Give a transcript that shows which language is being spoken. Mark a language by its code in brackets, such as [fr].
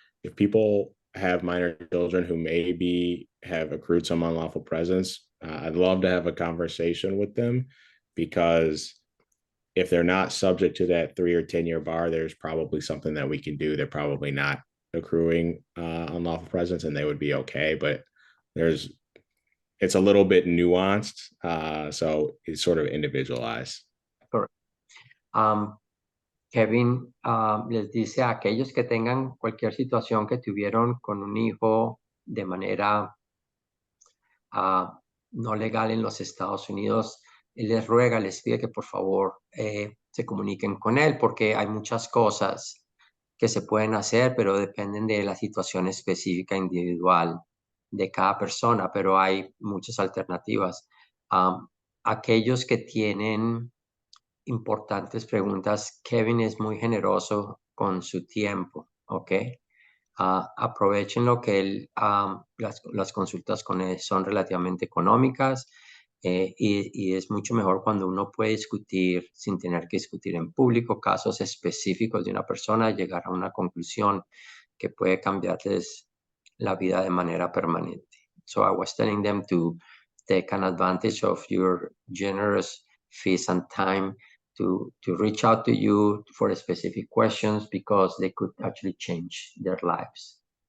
[en] If people have minor children who maybe have accrued some unlawful presence, I'd love to have a conversation with them, because if they're not subject to that 3 or 10 year bar, there's probably something that we can do. They're probably not accruing unlawful presence, and they would be okay. But it's a little bit nuanced, so it's sort of individualized. Correct. [es] Kevin les dice a aquellos que tengan cualquier situación que tuvieron con un hijo de manera no legal en los Estados Unidos, él les ruega, les pide que por favor se comuniquen con él, porque hay muchas cosas que se pueden hacer, pero dependen de la situación específica individual de cada persona, pero hay muchas alternativas. Aquellos que tienen importantes preguntas, Kevin es muy generoso con su tiempo, ¿ok? Aprovechen lo que él, las consultas con él son relativamente económicas, y es mucho mejor cuando uno puede discutir sin tener que discutir en público casos específicos de una persona, llegar a una conclusión que puede cambiarles la vida de manera permanente. [en] So I was telling them to take an advantage of your generous fees and time to reach out to you for specific questions, because they could actually change their lives.